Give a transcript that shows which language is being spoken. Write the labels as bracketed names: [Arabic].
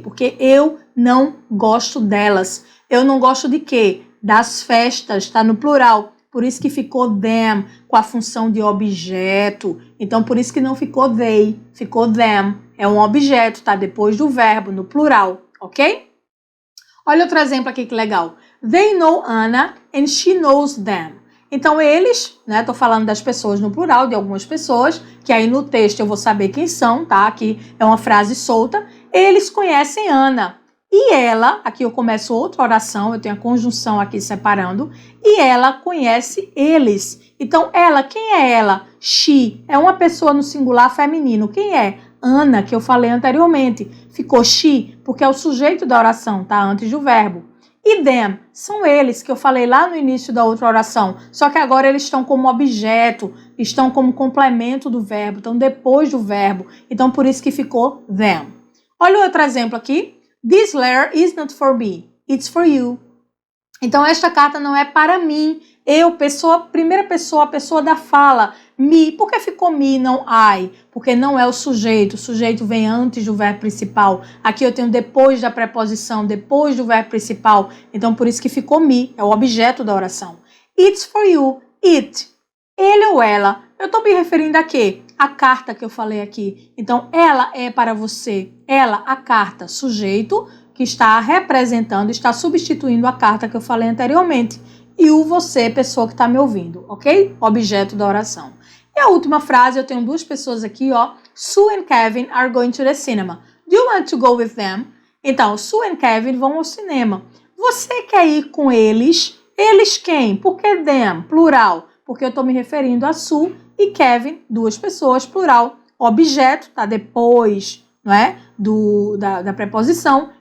[Portuguese] Porque eu não gosto delas. Eu não gosto de quê? Das festas, está no plural. Por isso que ficou them com a função de objeto. Então, por isso que não ficou they, ficou them. É um objeto, tá? Depois do verbo, no plural, ok? Olha outro exemplo aqui que legal. [English] They know Anna and she knows them. [Portuguese] Então, eles, né? Tô falando das pessoas no plural, de algumas pessoas, que aí no texto eu vou saber quem são, tá? Aqui é uma frase solta. Eles conhecem Ana. E ela, aqui eu começo outra oração, eu tenho a conjunção aqui separando, e ela conhece eles. Então, ela, quem é ela? She, é uma pessoa no singular feminino. Quem é? Ana, que eu falei anteriormente. Ficou she, porque é o sujeito da oração, tá? Antes do verbo. E them, são eles, que eu falei lá no início da outra oração. Só que agora eles estão como objeto, estão como complemento do verbo, estão depois do verbo. Então, por isso que ficou them. Olha outro exemplo aqui. [English] This letter is not for me, it's for you. [Portuguese] Então, esta carta não é para mim. Eu, pessoa, primeira pessoa, a pessoa da fala. Me. Por que ficou me, não I? Porque não é o sujeito. O sujeito vem antes do verbo principal. Aqui eu tenho depois da preposição, depois do verbo principal. Então, por isso que ficou me. É o objeto da oração. [English] It's for you. [Portuguese] It. Ele ou ela. Eu estou me referindo a quê? A carta que eu falei aqui. Então, ela é para você. Ela, a carta, sujeito, que está representando, está substituindo a carta que eu falei anteriormente. E o você, pessoa que está me ouvindo, ok? Objeto da oração. E a última frase, eu tenho duas pessoas aqui, ó. [English] Sue and Kevin are going to the cinema. Do you want to go with them? [Portuguese] Então, Sue and Kevin vão ao cinema. Você quer ir com eles? Eles quem? Por que them? Plural. Porque eu estou me referindo a Sue e Kevin, duas pessoas, plural. Objeto, tá depois, não é? Da preposição.